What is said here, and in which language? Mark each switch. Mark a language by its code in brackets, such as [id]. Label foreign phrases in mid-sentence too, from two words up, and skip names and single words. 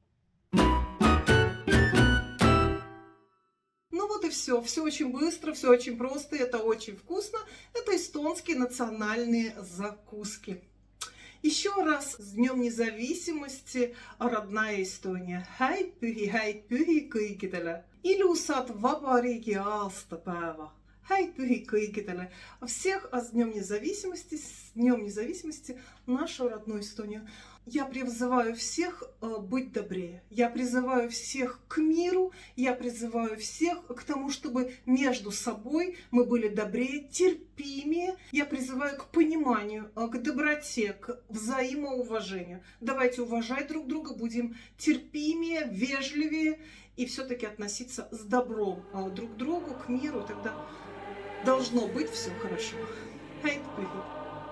[ru] Ну вот и все. Все очень быстро, все очень просто, это очень вкусно. Это эстонские национальные закуски. Еще раз с Днем независимости, родная Эстония. [et] Häid pühi kõikidele. Ilusat vabariigi aastapäeva. Häid pühi kõikidele. [ru] Всех с Днем независимости нашу родную Эстонию. Я призываю всех быть добрее. Я призываю всех к миру. Я призываю всех к тому, чтобы между собой мы были добрее, терпимее. Я призываю к пониманию, к доброте, к взаимоуважению. Давайте уважать друг друга, будем терпимее, вежливее и все-таки относиться с добром друг к другу, к миру. Тогда должно быть все хорошо. [et] Häid pühi!